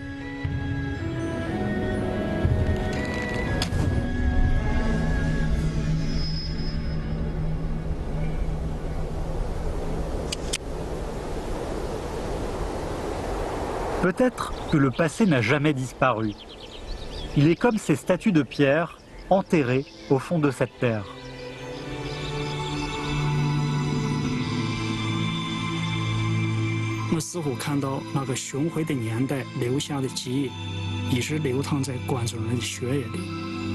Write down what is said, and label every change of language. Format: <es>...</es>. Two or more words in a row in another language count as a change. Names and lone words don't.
<fr>Peut-être que le passé n'a jamais disparu. Il est comme ces statues de pierre enterrées au fond de cette terre.</fr> <zh>我似乎看到那个雄伟的年代留下的记忆，一直流淌在观众人的血液里。</zh>